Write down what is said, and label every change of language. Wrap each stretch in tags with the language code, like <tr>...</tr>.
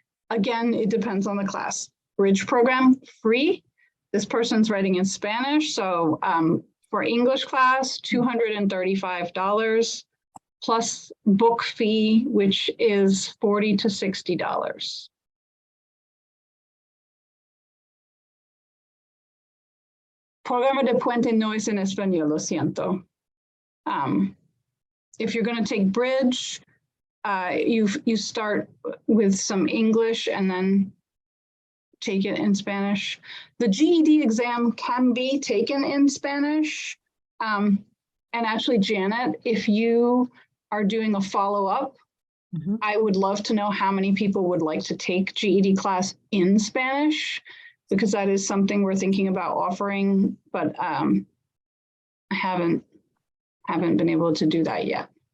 <en>Again, it depends on the class. Bridge program, free. This person's writing in Spanish. So for English class, $235 plus book fee, which is $40 to $60.</en> <es>Programa de Puente no es en español, lo siento.</es> <en>If you're going to take Bridge, you start with some English and then take it in Spanish. The GED exam can be taken in Spanish. And actually, Janet, if you are doing a follow-up, I would love to know how many people would like to take GED class in Spanish, because that is something we're thinking about offering, but I haven't been able to do that yet.</en>